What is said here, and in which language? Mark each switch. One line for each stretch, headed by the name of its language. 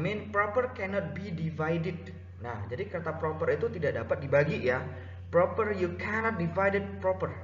English: Proper cannot be divided.
Indonesian: Nah, jadi kata proper itu tidak dapat dibagi ya.
English: Proper, you cannot divide it proper.